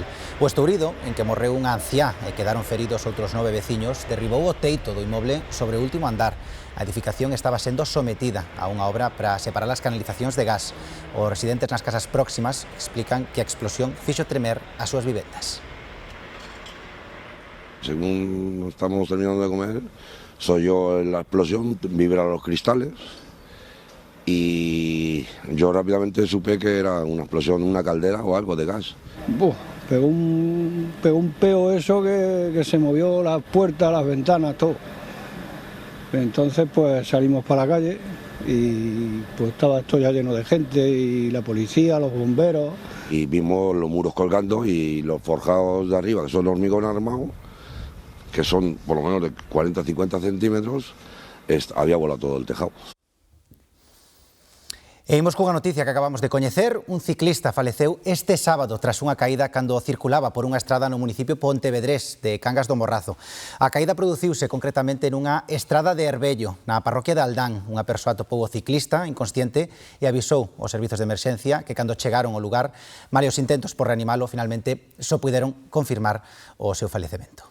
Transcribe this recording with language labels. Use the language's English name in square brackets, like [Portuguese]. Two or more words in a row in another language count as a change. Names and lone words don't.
[Galician] O estourido, en que morreu unha anciá e quedaron feridos outros 9 veciños, derribou o teito do inmoble sobre o último andar. A edificación estaba sendo sometida a unha obra para separar as canalizacións de gas. Os residentes nas casas próximas explican que a explosión fixo tremer as súas vivendas. [Spanish] Según estamos terminando de comer, soy yo en la explosión, vibraron los cristales y yo rápidamente supe que era una explosión, una caldera o algo de gas. Pegó un peo eso que se movió las puertas, las ventanas, todo. Entonces pues salimos para la calle y pues estaba esto ya lleno de gente y la policía, los bomberos. Y vimos los muros colgando y los forjados de arriba, que son de hormigón armado, que son por lo menos de 40-50 centímetros, había volado todo el tejado. [Galician] E imos cunha noticia que acabamos de coñecer. Un ciclista faleceu este sábado tras unha caída cando circulaba por unha estrada no municipio pontevedrés de Cangas do Morrazo. A caída produciuse concretamente nunha estrada de Herbello, na parroquia de Aldán. Unha persoa atopou o ciclista inconsciente e avisou os servizos de emerxencia que cando chegaron ao lugar, varios intentos por reanimalo, finalmente só puderon confirmar o seu falecemento.